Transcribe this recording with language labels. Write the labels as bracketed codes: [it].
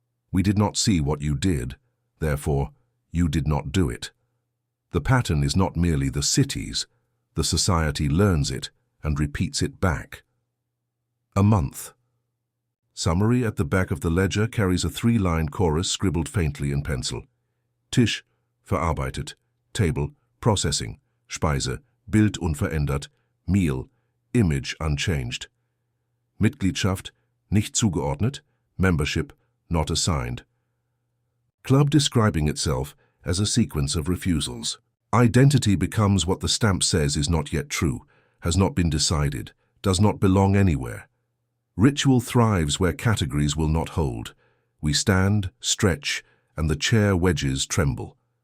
[en] We did not see what you did, therefore, you did not do it. The pattern is not merely the city's. The society learns it and repeats it back. A month. Summary at the back of the ledger carries a 3-line chorus scribbled faintly in pencil. [de] Tisch, verarbeitet. [en] Table, processing. [de] Speise, Bild unverändert. [en] Meal, image unchanged. [de] Mitgliedschaft, nicht zugeordnet. [en] Membership, not assigned. Club describing itself as a sequence of refusals. Identity becomes what the stamp says is not yet true, has not been decided, does not belong anywhere. Ritual thrives where categories will not hold. We stand, stretch, and the chair wedges tremble.